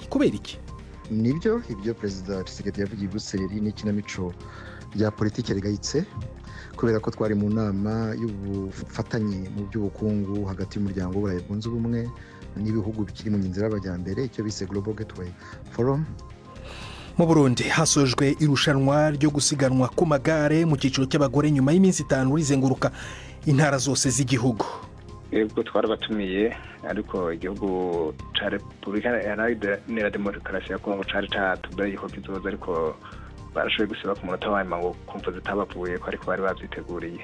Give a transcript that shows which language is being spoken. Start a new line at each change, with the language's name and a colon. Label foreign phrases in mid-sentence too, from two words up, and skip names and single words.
Kinyarwanda: Kubera iki? Nibyo ibyo perezida Tshisekedi yavugiye Buruseli n'ikinamico rya politiki rigayitse, kubera ko twari mu nama y'ubufatanye mu by'ubukungu hagati y'umuryango w'Uburayi bwunze ubumwe n'ibihugu bikiri mu nzira y'amajyambere, icyo bise Global Gateway Forum. Mu Burundi hasojwe irushanwa ryo gusiganwa ku magare mu cyiciro cy'abagore nyuma y'iminsi 5 rizenguruka intara zose z'igihugu.
Rundi: Yego twarabatumiye, ariko igihugu ca Repubulika Iharanira Demokarasi ya Kongo cari catubwiye ko kizoza, ariko barashoboye gusiba ku munota wa nyuma ngo kumva zitabavuye ko ariko bari babyiteguriye.